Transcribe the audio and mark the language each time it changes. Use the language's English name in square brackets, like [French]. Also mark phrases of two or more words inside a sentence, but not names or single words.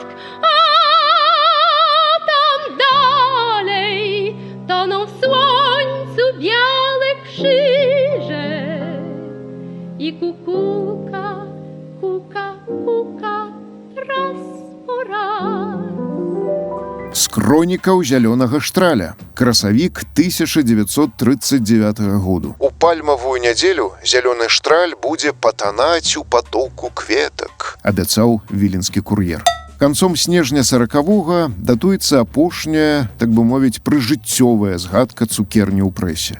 [Polish] A tam dalej toną w słońcu białe krzyże. I kukułka, kuka, kuka, raz po raz. [Belarusian] З хронікаў зялёнага штраля. Красавік 1939 году. У пальмавую нядзелю зялёны штраль будзе патанаць у патоку кветак, абяцаў віленскі кур'ер. Канцом снежня 40-го датуецца апошняя, так бы мовіць, прыжыццёвая згадка цукерні ў прэсе.